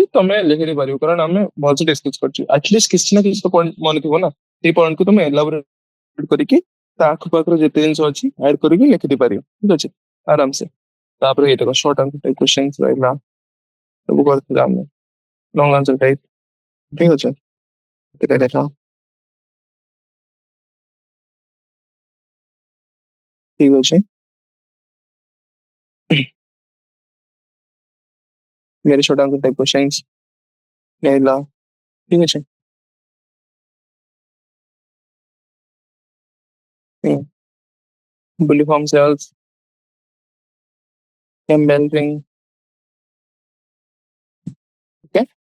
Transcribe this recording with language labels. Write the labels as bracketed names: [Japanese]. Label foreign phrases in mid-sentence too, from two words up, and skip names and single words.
[Odia] ତମେ ଲେଖିଦେଇ ପାରିବ କାରଣ ଆମେ ଭଲସେ ଡିସ୍କସ କରିଛୁ ଆଟଲିଷ୍ଟ କିଛି ନା କିଛି ତ ପଏଣ୍ଟ ମନେ ଥିବ ନା ସେଇ ପଏଣ୍ଟକୁ ତମେ ଏଲାବୋରେଟ କରିକି ତା ଆଖପାଖରେ ଯେତେ ଜିନିଷ ଅଛି ଆଡ କରିକି ଲେଖିଦେଇ ପାରିବ ଠିକ ଅଛି ଆରାମସେ ତାପରେ ଏଇଟା [English] short answer type question [Odia] ରହିଲା ସବୁ କରିଥିଲେ ଆମେ [English] long answer type [Odia] ଠିକ ଅଛି ଏଇଟା ଦେଖ ଠିକ ଅଛି [English] very short answer type questions [Odia] ରହିଲା ଠିକ ଅଛି [English] bulliform cells cambial ring OK